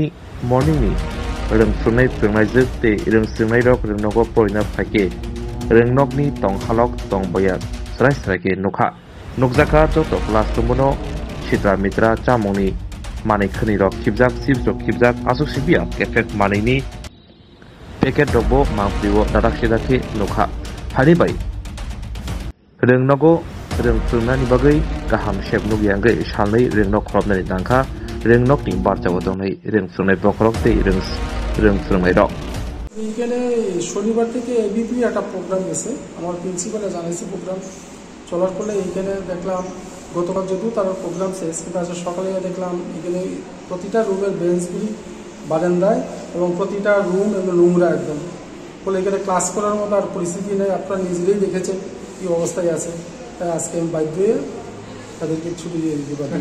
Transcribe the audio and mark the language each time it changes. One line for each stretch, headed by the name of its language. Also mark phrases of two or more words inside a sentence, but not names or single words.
Kok Borok: मर्निंनि रोंस्रोंनाय जोग ते रोंस्रोंनाय रक रोंनगो परिना फाइके रोंनगनि तंहालक तंबया सरायके नुखा नुकजाखा जत क्लासरुमनो चित्रा मित्रा चामंनि मानै खनि रक खिबजाक सिबजक खिबजाक आसुक सिबिया केफेक मानैनि पेकेट रकबो मांप्रिवो दादाखसेदाखे नुखा हानिबाय रोंनगो रोंस्रोंनायनि बागै गाहाम सेबनु गियाङै सालनै रोंनग खलबनायनि दांखा रोंनगनि बारजावो दंनै रोंस्रोंनाय बखरक ते रोंस्रोंनाय रक
Bangla: এখানে শনিবার থেকে এবিপি একটা প্রোগ্রাম গেছে আমার প্রিন্সিপালে জানাইছে প্রোগ্রাম চলার ফলে এইখানে দেখলাম গতকাল যদিও তার প্রোগ্রাম শেষ কিন্তু আজ সকালে দেখলাম এখানে প্রতিটা রুমের বেঞ্চগুলি বারান্দায় এবং প্রতিটা রুম এবং নোংরা একদম ফলে এখানে ক্লাস করার মতো আর পরিস্থিতি নেই আপনারা নিজেরাই দেখেছেন কি অবস্থায় আছে তাই আজকে আমি বাধ্য হয়ে তাদেরকে ছুটি দিয়ে দিতে পারি